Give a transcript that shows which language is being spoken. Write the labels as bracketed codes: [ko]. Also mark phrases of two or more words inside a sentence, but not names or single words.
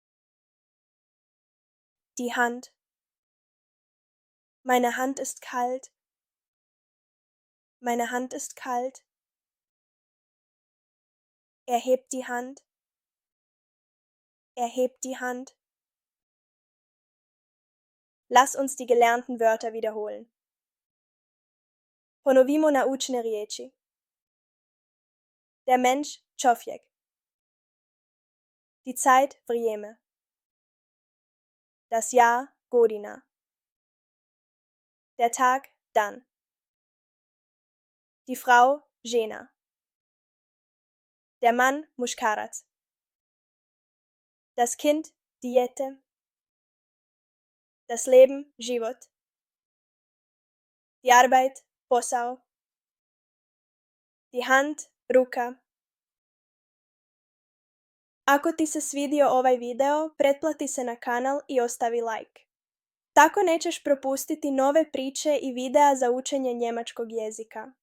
[de] Die Hand. Meine Hand ist kalt. Meine Hand ist kalt. Er hebt die Hand. Er hebt die Hand. Lass uns die gelernten Wörter wiederholen. [hr] Ponovimo naučene riječi. [de] Der Mensch čovjek. Die Zeit vrijeme. Das Jahr godina. Der Tag dan. Die Frau žena. Der Mann muškarac. Das Kind dijete. Das Leben život. Die Arbeit posao. Die Hand ruka. [hr] Ako ti se svidio ovaj video, pretplati se na kanal i ostavi like. Tako nećeš propustiti nove priče i videa za učenje njemačkog jezika.